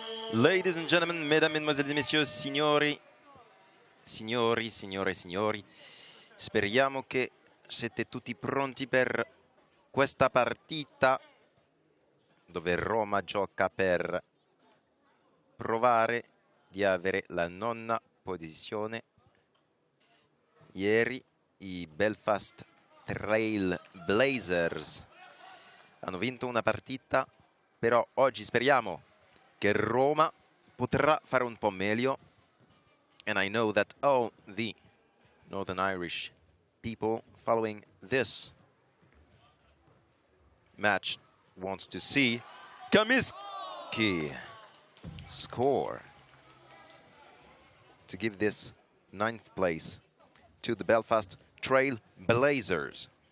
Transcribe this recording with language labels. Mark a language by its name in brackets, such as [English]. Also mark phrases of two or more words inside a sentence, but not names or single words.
[English] Ladies and gentlemen, [French] mesdames, mesdemoiselles et messieurs, [Italian] signori, signori, speriamo che siete tutti pronti per questa partita dove Roma gioca per provare di avere la nona posizione. Ieri i Belfast Trail Blazers hanno vinto una partita, però oggi speriamo che Roma potrà fare un po' meglio. [English] And I know that all the Northern Irish people following this match wants to see Kamiski score to give this 9th place to the Belfast Trail Blazers.